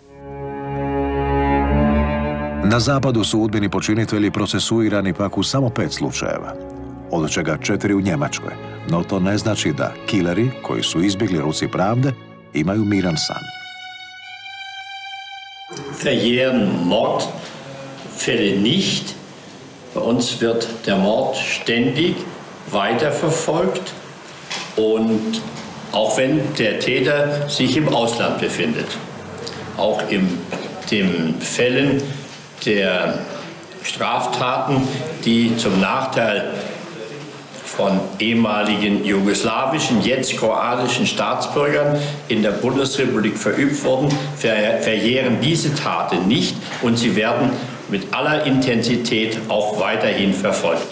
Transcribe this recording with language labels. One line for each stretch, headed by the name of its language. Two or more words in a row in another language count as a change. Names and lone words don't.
Croatian: Na zapadu su udbini počinitelji procesuirani pak u samo 5 slučajeva, od čega 4 u Njemačkoj, no to ne znači da kileri, koji su izbjegli ruci pravde, imaju miran san.
German: Verjähren Mordfälle nicht. Bei uns wird der Mord ständig weiterverfolgt und auch wenn der Täter sich im Ausland befindet. Auch in den Fällen der Straftaten, die zum Nachteil von ehemaligen jugoslawischen, jetzt kroatischen Staatsbürgern in der Bundesrepublik verübt wurden, verjähren diese Taten nicht und sie werden mit aller Intensität auch weiterhin verfolgt.